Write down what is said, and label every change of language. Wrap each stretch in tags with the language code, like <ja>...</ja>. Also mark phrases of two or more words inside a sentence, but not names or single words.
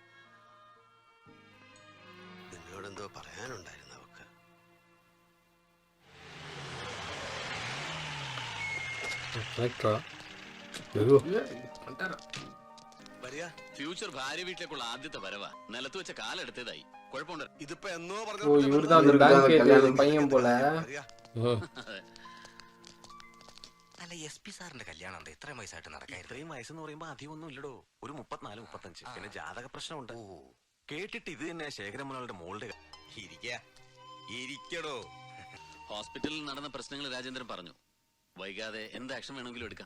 <ml>നിന്നോടെന്തോ പറയാനുണ്ടായിരുന്നു അവക്ക്. ഫ്യൂച്ചർ ഭാര്യ വീട്ടിലേക്കുള്ള ആദ്യത്തെ വരവാ. നിലത്ത് വെച്ച കാലെടുത്തതായി. കുഴപ്പമുണ്ട്. ഇതിപ്പോ എന്നോ</ml> <ta>ஓ இவர்தான் அந்த பேங்க் பையன் போல.</ta> <ml>പറഞ്ഞ അല്ല SP സാറിന്റെ കല്യാണം ഉണ്ട് ഇത്രയും വയസ്സായിട്ട് നടക്കാൻ. ഇത്രയും വയസ്സെന്ന് പറയുമ്പോ അധികം ഒന്നും ഇല്ലടോ, ഒരു 34-35. പിന്നെ ജാതക പ്രശ്നമുണ്ട്. കേട്ടിട്ട് ഇത് തന്നെ ശേഖരമുനാളുടെ മോളുടെ. ഇരിക്കടോ. ഹോസ്പിറ്റലിൽ നടന്ന പ്രശ്നങ്ങൾ രാജേന്ദ്രൻ പറഞ്ഞു. വൈകാതെ എന്ത് ആക്ഷൻ വേണമെങ്കിലും എടുക്കാം.</ml>